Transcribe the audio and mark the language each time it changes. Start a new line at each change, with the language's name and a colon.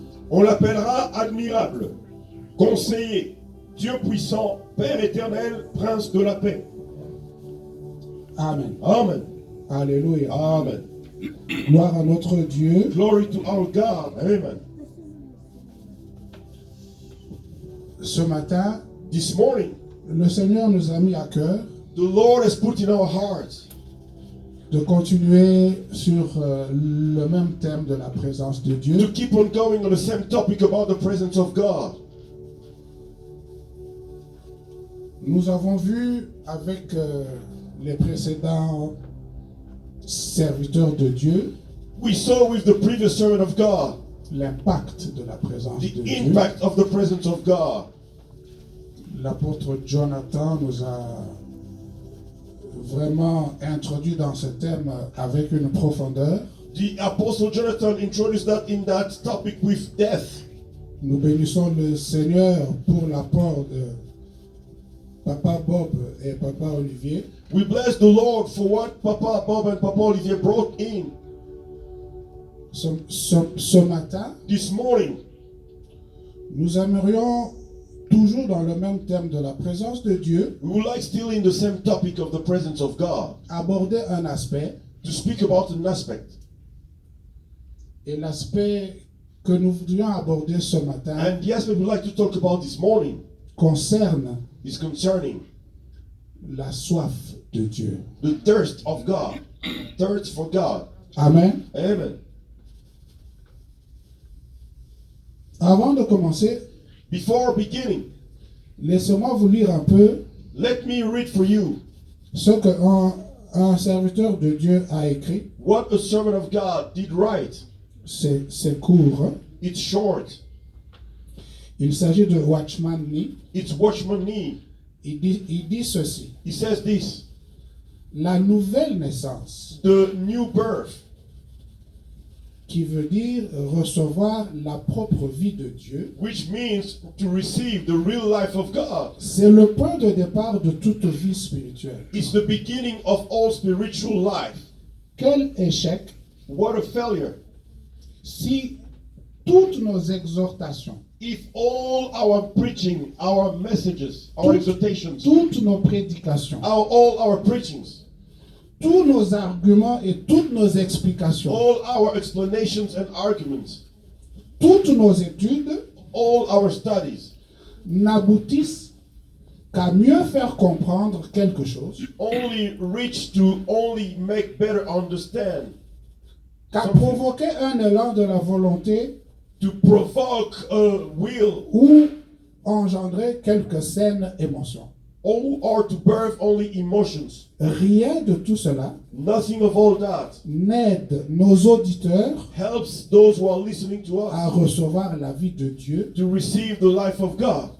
French: On l'appellera admirable, conseiller, Dieu puissant, Père éternel, prince de la paix. Amen. Amen. Alléluia. Amen. Gloire à notre Dieu.
English: Glory to our God. Amen.
French: Ce matin,
English: This morning,
French: le Seigneur nous a mis à cœur
English: the Lord has put in our hearts
French: de continuer sur le même thème de la présence de
English: to
French: Dieu.
English: keep on going on the same topic about the presence of God.
French: Nous avons vu avec les précédents serviteurs de Dieu
English: We saw with the previous servant of God
French: l'impact de la présence de
English: the
French: Dieu.
English: impact of the presence of God.
French: L'apôtre Jonathan nous a vraiment introduit dans ce thème avec une profondeur.
English: The Apostle Jonathan introduced that in that topic with death.
French: Nous bénissons le Seigneur pour l'apport de Papa Bob et Papa Olivier.
English: We bless the Lord for what Papa Bob and Papa Olivier brought in
French: Ce matin,
English: this morning.
French: nous aimerions toujours dans le même thème de la présence de Dieu
English: We would like, still in the same topic of the presence of God,
French: aborder un aspect.
English: to speak about an aspect.
French: Et l'aspect que nous voudrions aborder ce matin
English: And the aspect we'd like to talk about this morning
French: concerne
English: is concerning
French: la soif de Dieu.
English: the thirst of God. Thirst for God. Amen. Amen.
French: Avant de commencer,
English: Before beginning,
French: laissez-moi vous lire un peu
English: let me read for you
French: ce qu'un serviteur de Dieu a écrit.
English: what a servant of God did write.
French: C'est court. Hein?
English: It's short.
French: Il s'agit de Watchman Nee.
English: It's Watchman Nee.
French: Il dit ceci.
English: He says this.
French: La nouvelle naissance
English: The new birth
French: qui veut dire recevoir la propre vie de Dieu.
English: which means to receive the real life of God.
French: C'est le point de départ de toute vie spirituelle.
English: It's the beginning of all spiritual life.
French: Quel échec
English: What a failure.
French: si toutes nos exhortations,
English: If all our preaching, our messages, our exhortations,
French: toutes nos prédications,
English: all our preachings,
French: tous nos arguments et toutes nos explications,
English: all our explanations and arguments,
French: toutes nos études
English: all our studies
French: n'aboutissent qu'à mieux faire comprendre quelque chose,
English: only reach to only make better understand,
French: qu'à provoquer un élan de la volonté
English: to provoke a will,
French: ou engendrer quelques saines émotions.
English: or to birth only emotions.
French: Rien de tout cela
English: Nothing of all that
French: n'aide nos auditeurs
English: helps those who are listening to
French: à
English: us
French: recevoir la vie de Dieu
English: to receive the life of God